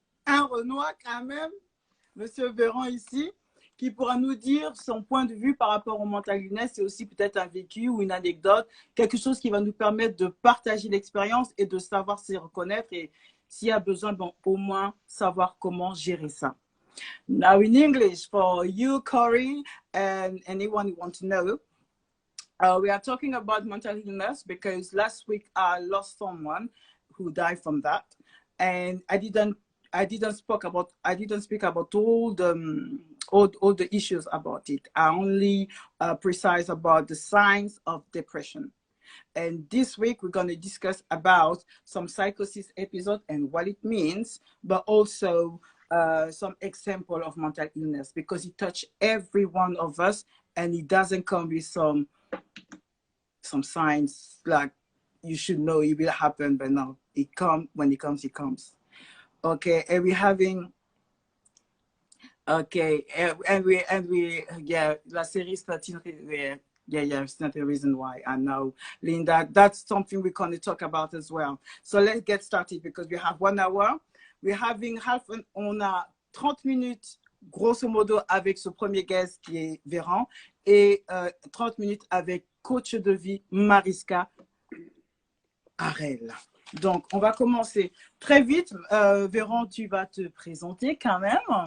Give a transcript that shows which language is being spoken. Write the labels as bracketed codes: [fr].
[fr] un Renoir quand même, Monsieur Véran ici, qui pourra nous dire son point de vue par rapport au mental illness et aussi peut-être un vécu ou une anecdote, quelque chose qui va nous permettre de partager l'expérience et de savoir s'y reconnaître et s'il y a besoin, bon, au moins savoir comment gérer ça. [en] Now in English, for you, Corey, and anyone who wants to know, we are talking about mental illness because last week I lost someone who died from that, and I didn't speak about all the issues about it. I only precise about the signs of depression. And this week we're going to discuss about some psychosis episode and what it means, but also some example of mental illness because it touches every one of us and it doesn't come with some signs like you should know it will happen, but no, it comes when it comes, it comes. Okay, and we're having, okay, and we, yeah, la série starting, yeah, it's not the reason why. I know, Linda, that's something we're going to talk about as well. So let's get started because we have 1 hour. We're having on a 30 minutes, [fr] grosso modo, avec ce premier guest qui est Véran et 30 minutes avec coach de vie Mariska Harel. Donc, on va commencer très vite. Véran, tu vas te présenter quand même.